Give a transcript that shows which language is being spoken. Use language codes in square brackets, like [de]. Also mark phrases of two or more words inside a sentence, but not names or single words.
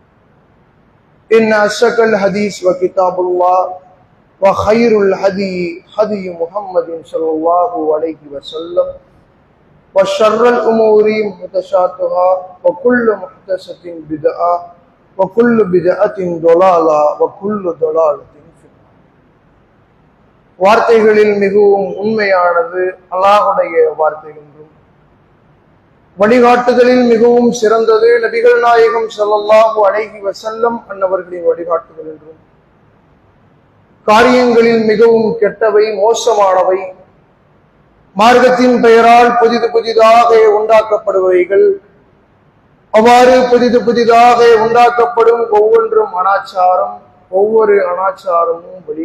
[ar] إن أصدق الحديث وكتاب الله وخير الهدي هدي محمد صلى الله عليه وسلم وشر الأمور محدثاتها وكل محدثة بدعة وكل بدعة ضلالة وكل ضلالة في النار. [ta] வார்த்தைகளில் மிகவும் உண்மையானது அல்லாஹ்வுடைய வார்த்தை என்றும் வழிகாட்டுதலில் மிகவும் சிறந்தது நபிகள் நாயகம் [ar] صلى الله عليه وسلم [ta] அன்னவர்களின் வழிகாட்டுதல் என்றும் காரியங்களில் மிகவும் கெட்டவை மோசமானவை மார்க்கத்தின் பெயரால் புதிதாக உண்டாக்கப்படுபவைகள், அவ்வாறு புதிதாக உண்டாக்கப்படும் ஒவ்வொன்றும் அனாச்சாரம், ஒவ்வொரு அனாச்சாரமும்